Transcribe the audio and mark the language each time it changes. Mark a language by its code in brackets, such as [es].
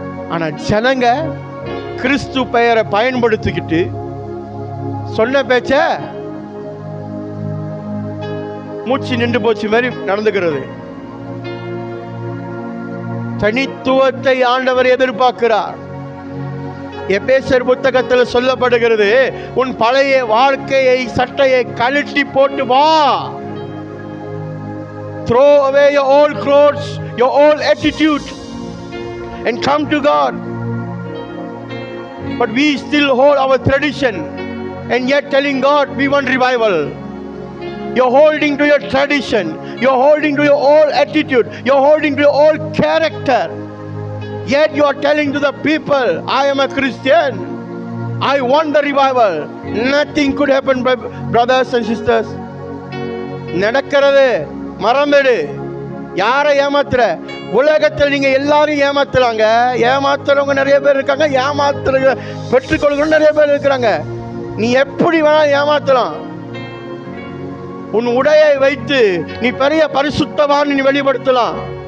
[ta] ஆனா ஜனங்க கிறிஸ்து பெயரை பயன்படுத்திக்கிட்டு சொன்ன பேச்ச மூச்சு நின்று போச்சு மாதிரி நடந்துக்கிறது. தனித்துவத்தை ஆண்டவர் எதிர்பார்க்கிறார். எபேசியர் புத்தகத்தில் சொல்லப்படுகிறது, உன் பழைய வாழ்க்கையை சட்டையை கழட்டி போட்டு வா. [en] Throw away your old clothes, your old attitude and come to God. But we still hold our tradition and yet telling God we want revival. You're holding to your tradition, you're holding to your old attitude, you're holding to your old character. Yet you are telling to the people, I am a Christian, I want the revival. Nothing could happen, brothers and sisters. [ta] நடக்கிறது மறந்துடு. யாரை ஏமாத்துற? உலகத்தில் நீங்க எல்லாரும் ஏமாத்துறாங்க. ஏமாத்துறவங்க நிறைய பேர் இருக்காங்க, ஏமாத்துற பெற்றுக்கொள்கிற நிறைய பேர் இருக்கிறாங்க. நீ எப்படி வேணா ஏமாத்தலாம். உன் உடையை வைத்து நீ பெரிய பரிசுத்தவான் நீ வெளிப்படுத்தலாம்.